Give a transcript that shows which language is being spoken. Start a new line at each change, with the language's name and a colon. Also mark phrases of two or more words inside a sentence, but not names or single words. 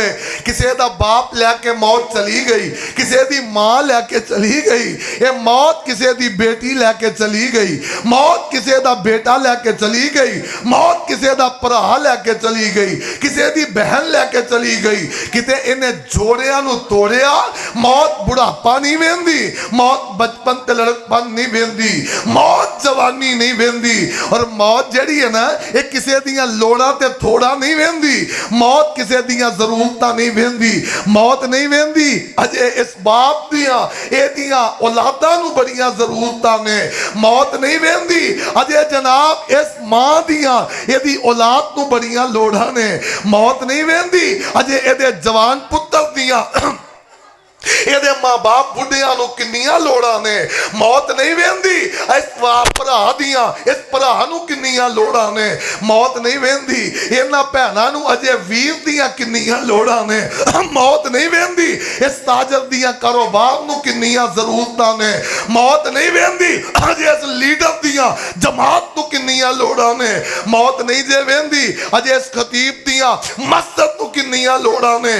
Punjabi: کسی دا باپ لے کے موت چلی گئی، کسی دی ماں لے کے چلی گئی، یہ موت کسی دی بیٹی لے کے چلی گئی، موت کسی دا بیٹا لے کے چلی گئی، موت کسی دا پرا لے کے چلی گئی، کسی دی بہن لے کے چلی گئی، کتے انہیں جوڑیاں نو توڑیا۔ موت بڑھاپا نہیں ویندی، موت بچپن تے لڑکپن نہیں ویندی، موت جوانی نہیں ویندی، اور موت جڑی ہے نا یہ کسی دیاں لوڑا تے تھوڑا نہیں ویندی، موت کسی دیاں ضرورتاں نہیں ویندی، موت نہیں ویندی اجے اس باپ دیاں اے دیاں اولاداں نو بڑیاں ضرورتاں نے، موت نہیں ویندی اجے جناب اس ماں دیاں اے دی اولاد نو بڑیاں لوڑاں نے، موت نہیں ویندی اجے اے دے جوان پتر دیاں ਇਹਦੇ ਮਾਂ ਬਾਪ ਬੁੱਢਿਆਂ ਨੂੰ ਕਿੰਨੀਆਂ ਲੋੜਾਂ ਨੇ, ਮੌਤ ਨਹੀਂ ਵੇਂਦੀ ਇਸ ਭਰਾ ਦੀਆਂ, ਇਸ ਭਰਾ ਨੂੰ ਕਿੰਨੀਆਂ ਲੋੜਾਂ ਨੇ, ਮੌਤ ਨਹੀਂ ਵੇਂਦੀ ਇਹਨਾਂ ਭੈਣਾਂ ਨੂੰ ਅਜੇ ਵੀਰ ਦੀਆਂ ਕਿੰਨੀਆਂ ਲੋੜਾਂ ਨੇ, ਮੌਤ ਨਹੀਂ ਵੇਂਦੀ ਇਸ ਤਾਜਰ ਦੀਆਂ ਕਾਰੋਬਾਰ ਨੂੰ ਕਿੰਨੀਆਂ ਜ਼ਰੂਰਤਾਂ ਨੇ, ਮੌਤ ਨਹੀਂ ਵੇਂਦੀ ਅਜੇ ਇਸ ਲੀਡਰ ਦੀਆਂ ਜਮਾਤ ਨੂੰ ਕਿੰਨੀਆਂ ਲੋੜਾਂ ਨੇ, ਮੌਤ ਨਹੀਂ ਜੇ ਵੇਂਦੀ ਅਜੇ ਇਸ ਖਤੀਬ ਦੀਆਂ ਮਸਜਦ ਨੂੰ ਕਿੰਨੀਆਂ ਲੋੜਾਂ ਨੇ।